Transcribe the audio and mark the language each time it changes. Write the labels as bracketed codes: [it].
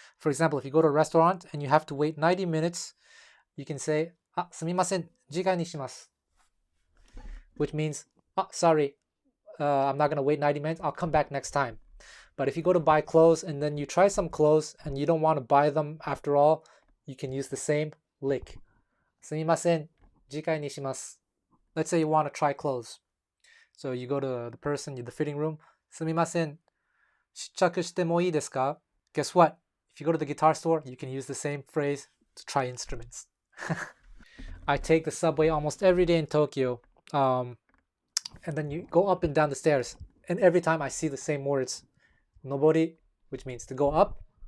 [en] For example, if you go to a restaurant and you have to wait 90 minutes, you can say, "Ah, [ja] すみません, 時間にします," [en] which means, "Ah, sorry, I'm not gonna wait 90 minutes. I'll come back next time." But if you go to buy clothes and then you try some clothes and you don't want to buy them after all, you can use the same lick. [ja] すみません, 次回にします. [en] Let's say you want to try clothes. So you go to the person in the fitting room. [ja] すみません, 試着してもいいですか? [en] Guess what? If you go to the guitar store, you can use the same phrase to try instruments. I take the subway almost every day in Tokyo. And then you go up and down the stairs. And every time I see the same words. Nobori, which means to go up.